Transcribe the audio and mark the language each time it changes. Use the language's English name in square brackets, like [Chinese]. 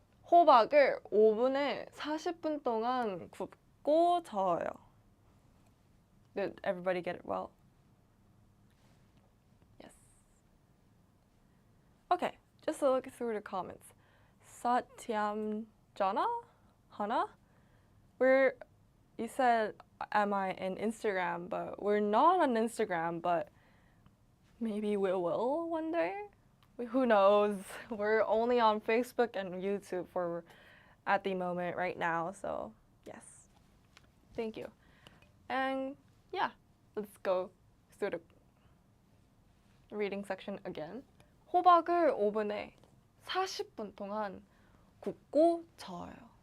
[Korean] 호박을 오븐에 40분 동안 굽고 저어요. [English] Did everybody get it well? Yes. Okay, just to look through the comments. Satyamjana? Hana? You said, am I in Instagram? But we're not on Instagram, but maybe we will one day. Who knows? We're only on Facebook and YouTube at the moment right now. So yes, thank you. And yeah, let's go through the reading section again. [Korean] 호박을 오븐에 40분 동안 굽고 저어요.